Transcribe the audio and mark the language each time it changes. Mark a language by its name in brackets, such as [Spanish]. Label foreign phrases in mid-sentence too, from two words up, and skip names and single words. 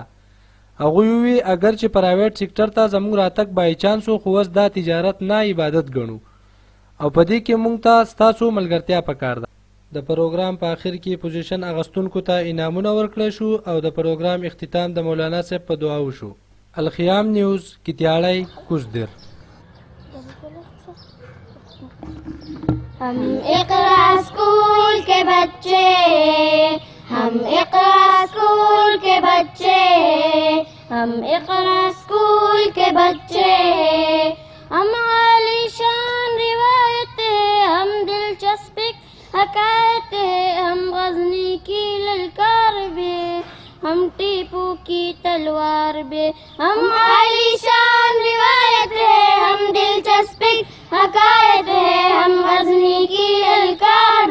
[Pashto] هغوی ووی اگر چې پرایویټ سیکټر ته زموږ راتګ [English] by chance [Pashto] و خو اوس دا تجارت نه عبادت ګڼو او په دې کې موږ ته ستاسو ملګرتیا پکار ده. د پروګرام په آخر کې پوزیشن اغستونکو ته انعامونه ورکړل شو او د پروګرام اختتام د مولانا صاحب په دعا وشو. الخیام نیوز، کتیاړی، کوزدر. [Urdu] ہم اقرا اسکول کے بچے، ہم اقرا اسکول کے بچے، ہم اقرا اسکول کے بچے، ہم عالی شان روایتیں، ہم دلچسپ حکایتیں، ہم غزنی کی للکار بھی، ہم ٹیپو کی تلوار بھی، ہم عالی شان روایتیں، ہم دلچسپ حکایتیں، ہم غزنی کی للکار